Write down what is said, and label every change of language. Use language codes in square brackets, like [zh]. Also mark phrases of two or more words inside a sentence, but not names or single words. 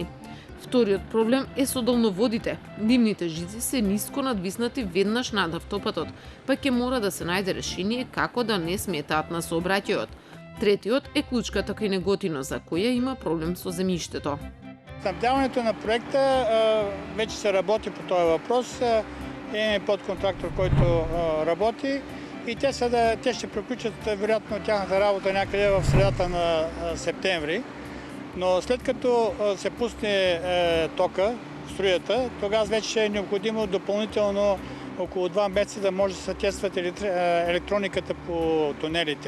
[mk] Вториот проблем е со долноводите. Димните жици се ниско надвиснати веднаш над автопатот, па ќе мора да се најде решение како да не сметаат на сообраќајот. Третиот е клучката кај Неготино, за која има проблем со земјиштето. [bg] Снабдяването на проекта веќе се работи по този въпрос. Имаме подконтрактор, който работи и те ще приключат вероятно тяхната работа някъде в средата на септември. Но след като се пусне тока, струята, тогава вече е необходимо допълнително около 2 месеца да може да се тестват електрониката по тунелите.